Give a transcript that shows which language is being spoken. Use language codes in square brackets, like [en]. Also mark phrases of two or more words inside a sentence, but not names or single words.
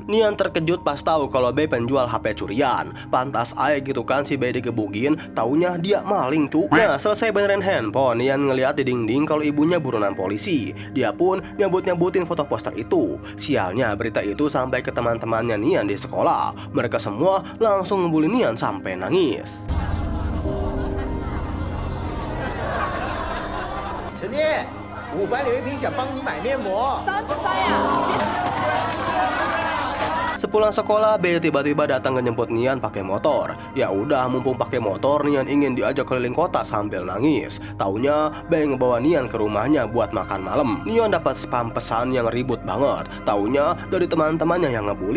[id] Nian terkejut pas tahu kalau Bei penjual HP curian. Pantas aja gitu kan si Bei digebukin. Taunya dia maling cu. Nah selesai benerin handphone, Nian ngeliat di dinding kalau ibunya buronan polisi. Dia pun nyabut-nyabutin foto poster itu. Sialnya berita itu sampai ke teman-temannya Nian di sekolah. Mereka semua langsung ngebully Nian sampai nangis. [zh] Nian, 5班刘一平想帮你买面膜。咱不发呀。 [id] Sepulang sekolah, Bei tiba-tiba datang ngejemput Nian pakai motor. Ya udah, mumpung pakai motor, Nian ingin diajak keliling kota sambil nangis. Taunya Bei ngebawa Nian ke rumahnya buat makan malam. Nian dapat spam pesan yang ribut banget. Taunya dari teman-temannya yang ngebully.